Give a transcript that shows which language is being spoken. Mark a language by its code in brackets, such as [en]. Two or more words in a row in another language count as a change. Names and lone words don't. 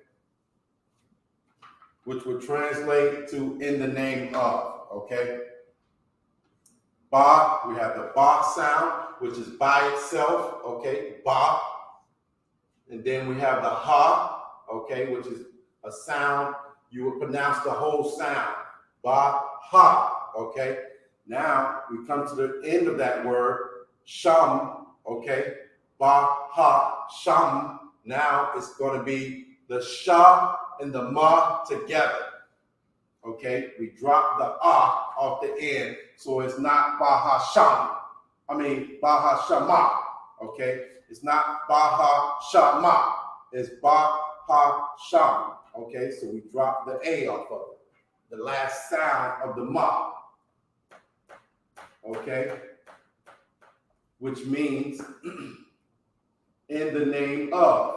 [en] Which would translate to in the name of, okay? Ba, we have the ba sound, which is by itself, okay? Ba. And then we have the ha, okay, which is a sound. You would pronounce the whole sound. Ba, ha, okay? Now we come to the end of that word, sham, okay? Ba, ha, sham. Now it's going to be the sha and the ma together. Okay, we drop the ah off the end, so it's not baha sham. Baha shama. Okay, it's not baha shama. It's baha sham. Okay, so we drop the a off of it, the last sound of the ma. Okay, which means in the name of.